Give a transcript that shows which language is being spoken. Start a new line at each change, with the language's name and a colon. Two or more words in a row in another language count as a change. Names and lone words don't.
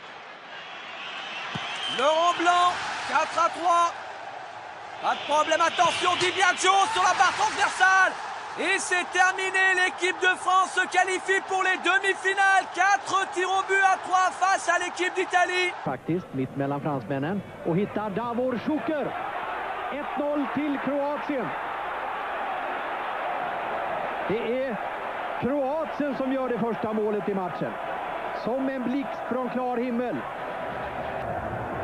French: Laurent Blanc, 4-3. Pas de problème, attention, Di Biagio sur la barre transversale. Et c'est terminé, l'équipe de France se qualifie pour les demi-finales. 4 tirs au but à 3 face à l'équipe d'Italie.
Swedish: Faktiskt mitt mellan fransmännen och hittar Davor Šuker. 1-0 till Kroatien. Det är Kroatien som gör det första målet i matchen. Som en blixt från klar himmel.